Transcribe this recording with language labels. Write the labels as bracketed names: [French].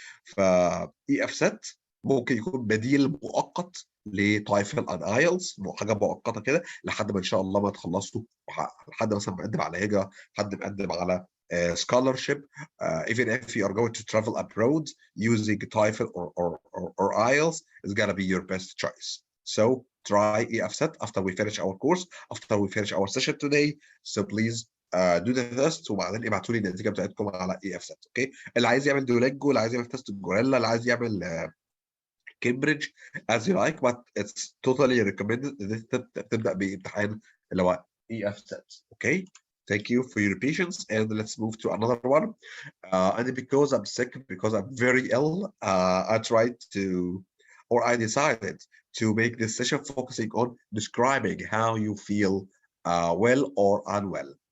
[Arabic] ف EFSET ممكن يكون بديل مؤقت لتايفل اند ايلتس، حاجه مؤقته كده لحد ما ان شاء الله ما تخلصوا، حد مثلا مقدم على هجره، حد مقدم على scholarship, [English] even if you are going to travel abroad, using TOEFL or IELTS is gonna be your best choice. So try EFSET after we finish our course, after we finish our session today. So please do the test [Arabic] وبعدين ابعتوا لي النتيجه بتاعتكم على EFSET. اوكي، اللي عايز يعمل دولينجو، اللي عايز يعمل تيست الجوريلا، اللي عايز يعمل Cambridge [English] as you like, but it's totally recommended [Arabic] ان انت تبدا بامتحان اللي هو EFSET. [English] Okay, thank you for your patience, and let's move to another one. And because I'm sick, because I'm very ill, I tried to, or I decided to make this session focusing on describing how you feel well or unwell.